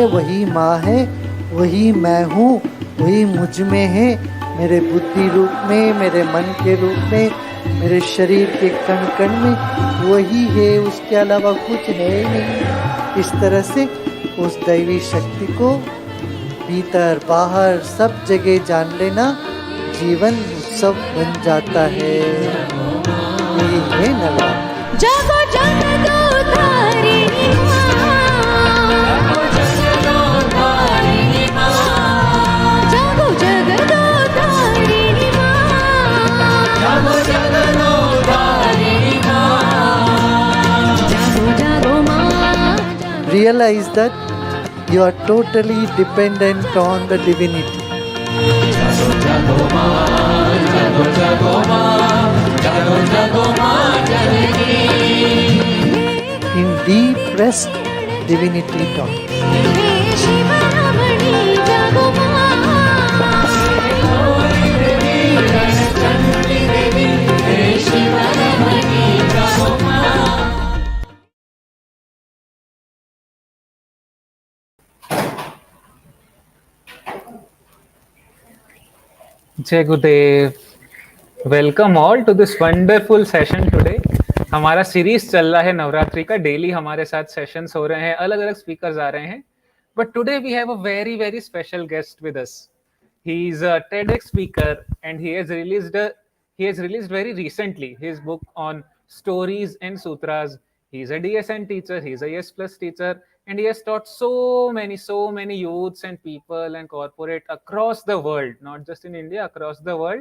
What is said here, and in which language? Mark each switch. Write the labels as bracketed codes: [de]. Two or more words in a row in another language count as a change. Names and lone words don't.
[hi] वही माँ है, वही मैं हूँ, वही मुझ में है, मेरे बुद्धि रूप में, मेरे मन के रूप में, मेरे शरीर के कण कण में वही है, उसके अलावा कुछ है नहीं। इस तरह से उस दैवी शक्ति को भीतर बाहर सब जगह जान लेना जीवन उत्सव बन जाता है। यही है नवरात्र। जगो जगो धारिणी माँ, जगो जगो धारिणी माँ, जगो जगो धारिणी माँ, जगो जगो माँ। [en] Realize that you are totally dependent on the divinity. [hi] जगो जगो माँ, जगो जगो माँ, जगो जगो माँ जननी। [en] In deep rest, divinity talks. [hi] हे शिव रमणी जगो माँ, चंडी देवी, हे शिव रमणी जगो माँ। जय गुरुदेव। [en] Welcome all to this wonderful session today. [hi] हमारा सीरीज चल रहा है नवरात्रि का। डेली हमारे साथ सेशंस हो रहे हैं, अलग अलग स्पीकर्स आ रहे हैं। [en] But today we have a very very special guest with us. He is a TEDx speaker and he has released very recently his book on stories and sutras. He is a DSN teacher, he is a Yes Plus teacher, and he has taught so many youths and people and corporate across the world, not just in India, across the world.